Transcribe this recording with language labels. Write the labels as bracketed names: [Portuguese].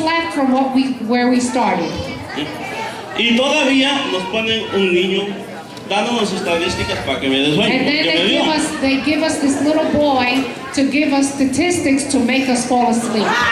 [English] left from where we started. [Spanish] Y todavía nos ponen un niño dándonos estadísticas para que me dé sueño. [English] And then [Spanish] porque me [English] they give us this little boy to give us statistics to make us fall asleep.